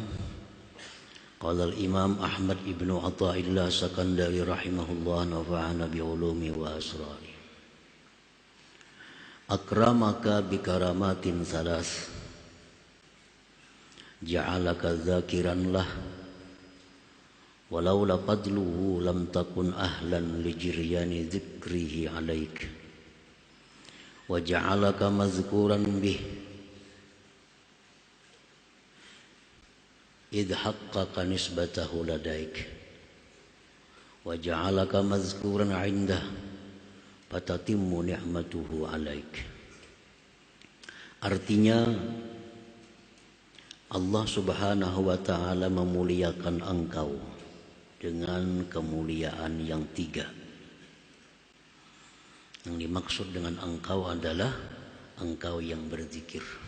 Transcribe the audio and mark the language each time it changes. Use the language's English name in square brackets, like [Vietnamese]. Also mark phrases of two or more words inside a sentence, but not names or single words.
[Arabic] قال الإمام أحمد ابن عطاء الله السكندري رحمه الله، نفعنا بعلومه وأسراره. أكرمك بكرامات ثلاث، جعلك ذاكرا له، ولولا فضله لم تكن أهلا لجريان ذكره عليك، وجعلك مذكورا به إذ حقق نسبته لديك، وجعلك مذكورا عنده فتتم نعمته عليك. [Indonesian] Artinya, [Arabic] الله سبحانه وتعالى [Indonesian] memuliakan engkau dengan kemuliaan yang 3. Yang dimaksud dengan engkau adalah engkau yang berzikir.